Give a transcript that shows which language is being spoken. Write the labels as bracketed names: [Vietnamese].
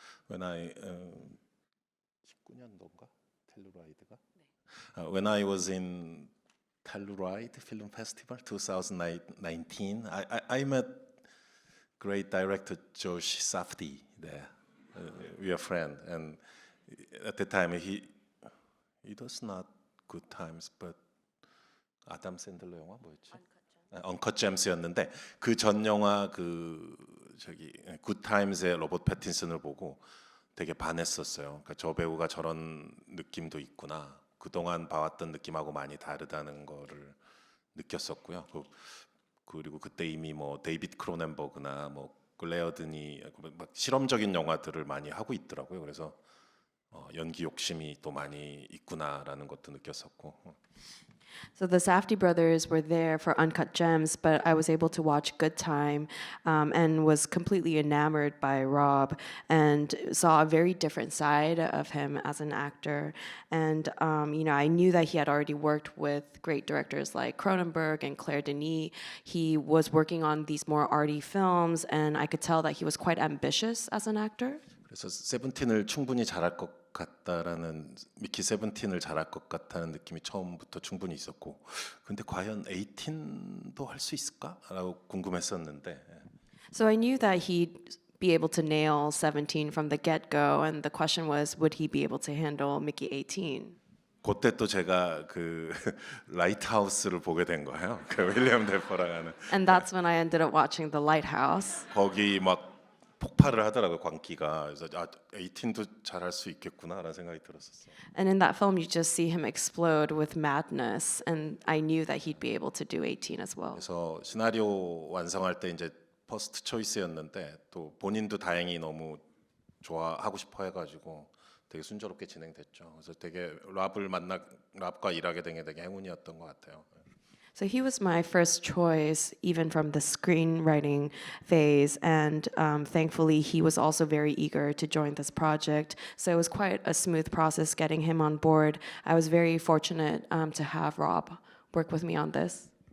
[English] When I [Korean] 19년도인가 텔루라이드가 [English] when I was in Telluride Film Festival 2019, I met great director Josh Safdie there. We are friends, and at the time it was not Good Times, but [Korean] 아담 샌들러 영화 뭐였지? 언컷 잼스였는데 그 전 영화 그 저기 굿타임스의 로버트 패틴슨을 보고 되게 반했었어요. 그러니까 저 배우가 저런 느낌도 있구나. 그동안 봐왔던 느낌하고 많이 다르다는 거를 느꼈었고요. 그리고 그때 이미 뭐 데이비드 크로넨버그나 뭐 글레어든이 막 실험적인 영화들을 많이 하고 있더라고요. 그래서 연기 욕심이 또 많이 있구나라는 것도 느꼈었고. [English] So the Safdie brothers were there for Uncut Gems, but I was able to watch Good Time and was completely enamored by Rob and saw a very different side of him as an actor. And, I knew that he had already worked with great directors like Cronenberg and Claire Denis. He was working on these more arty films, and I could tell that he was quite ambitious as an actor. [Korean] 그래서 세븐틴을 충분히 잘할 것 같다라는 미키 세븐틴을 잘할 것 같다는 느낌이 처음부터 충분히 있었고, 근데 과연 에이틴도 할 수 있을까라고 궁금했었는데 [English] So I knew that he'd be able to nail 17 from the get-go, and the question was, would he be able to handle Mickey 18? [Korean] 그때 또 제가 그 라이트하우스를 보게 된 거예요. 그 윌리엄 데퍼랑 하는 [English] And that's when I ended up watching The Lighthouse. [Korean] 거기 막 폭발을 하더라고요 광기가. 그래서 에이틴도 잘할 수 있겠구나라는 생각이 들었었어요. [English] And in that film, you just see him explode with madness, and I knew that he'd be able to do 18 as well. [Korean] 그래서 시나리오 완성할 때 이제 퍼스트 초이스였는데 또 본인도 다행히 너무 좋아하고 싶어 해가지고 되게 순조롭게 진행됐죠. 그래서 되게 랍과 일하게 된 게 되게 행운이었던 것 같아요. [English] So he was my first choice, even from the screenwriting phase, and thankfully he was also very eager to join this project. So it was quite a smooth process getting him on board. I was very fortunate to have Rob work with me on this.